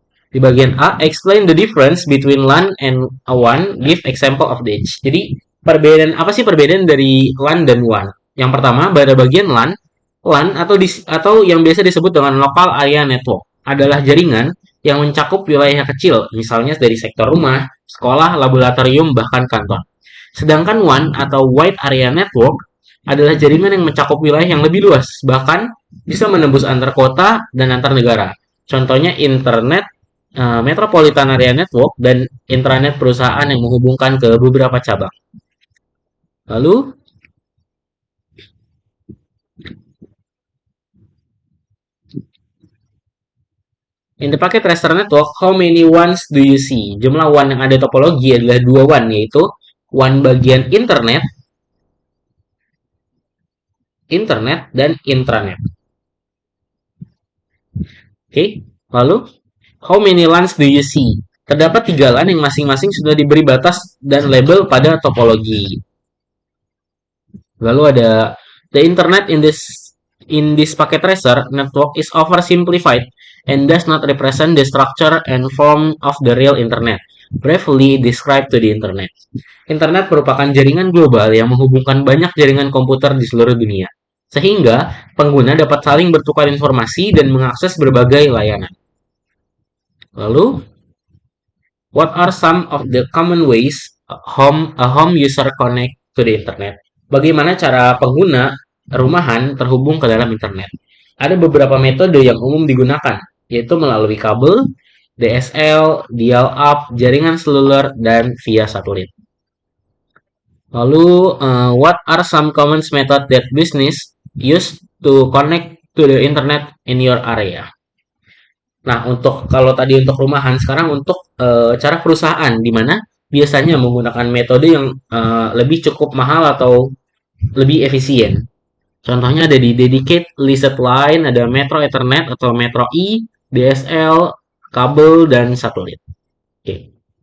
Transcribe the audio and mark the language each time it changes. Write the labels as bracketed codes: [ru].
[id] Di bagian A, [en] explain the difference between LAN and WAN, give example of each. [id] Jadi, apa sih perbedaan dari LAN dan WAN? Yang pertama, pada bagian LAN, LAN atau yang biasa disebut dengan local area network adalah jaringan yang mencakup wilayah kecil, misalnya dari sektor rumah, sekolah, laboratorium, bahkan kantor. Sedangkan WAN atau wide area network adalah jaringan yang mencakup wilayah yang lebih luas, bahkan bisa menembus antar kota dan antar negara. Contohnya internet, metropolitan area network, dan intranet perusahaan yang menghubungkan ke beberapa cabang. [en] Lalu, in the packet tracer network, how many WANs do you see? [id] Jumlah WAN yang ada topologi adalah 2 WAN, yaitu WAN bagian internet, dan intranet. [en] Oke, lalu how many LANs do you see? [id] Terdapat 3 LAN yang masing-masing sudah diberi batas dan label pada topologi. Lalu ada [en] the internet in this packet tracer network is oversimplified and does not represent the structure and form of the real internet, briefly described to the internet. [id] Internet merupakan jaringan global yang menghubungkan banyak jaringan komputer di seluruh dunia, sehingga pengguna dapat saling bertukar informasi dan mengakses berbagai layanan. [en] Lalu, what are some of the common ways a home user connect to the internet? [id] Bagaimana cara pengguna rumahan terhubung ke dalam internet? Ada beberapa metode yang umum digunakan, yaitu melalui kabel, DSL, dial-up, jaringan seluler, dan via satelit. [en] Lalu, what are some common method that business use to connect to the internet in your area? [id] Nah, kalau tadi untuk rumahan, sekarang untuk cara perusahaan, di mana biasanya menggunakan metode yang lebih cukup mahal atau lebih efisien. Contohnya ada di Dedicated Leased Line, ada Metro Ethernet atau Metro E, DSL, kabel, dan satelit. Oke.